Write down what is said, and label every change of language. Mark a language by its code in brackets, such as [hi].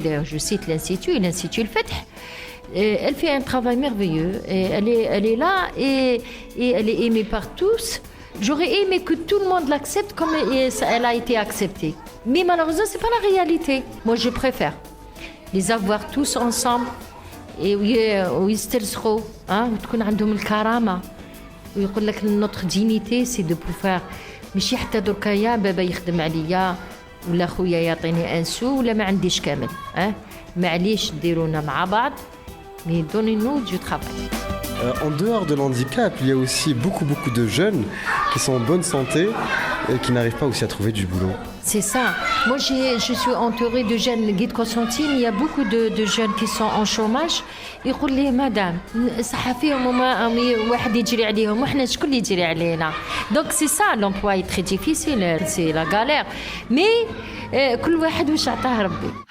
[fr] D'ailleurs, je cite l'Institut Le Fath. Elle fait un travail merveilleux. Et elle est là et elle est aimée par tous. J'aurais aimé que tout le monde l'accepte comme elle a été acceptée. Mais malheureusement, ce n'est pas la réalité. Moi, je préfère les avoir tous ensemble. [ar] ويسترسخوا وتكون عندهم الكرامه ويقول لك [fr] notre dignité c'est de pouvoir [ar] ماشي حتى دركا يا بابا يخدم عليا ولا خويا يعطيني انسو ولا ما عنديش كامل معليش ديرونا مع بعض [fr] mais donnez-nous du travail. En dehors de l'handicap, il y a aussi beaucoup de jeunes qui sont en bonne santé et qui n'arrivent pas aussi à trouver du boulot. C'est ça. Moi, je suis entourée de jeunes guides Constantine. Il y a beaucoup de jeunes qui sont en chômage. [ar] يقول لي مدام صح فيهم وما واحد يجري عليهم وإحنا شكون اللي يجري علينا. [fr] Donc c'est ça, l'emploi est très difficile, c'est la galère. Mais [ar] كل واحد واش عطاه ربي.